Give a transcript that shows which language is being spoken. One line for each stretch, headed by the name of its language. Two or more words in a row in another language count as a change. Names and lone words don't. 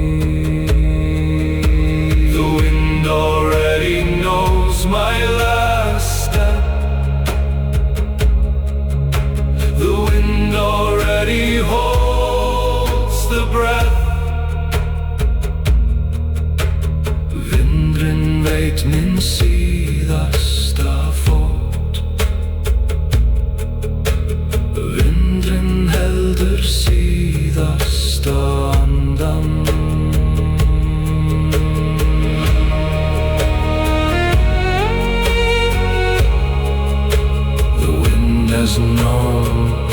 English: The wind already knows my last step. The wind already holds the breath.
Icelandic: veit minn síðasta fót. Vindurinn heldur síðasta andan.
English: The wind has known.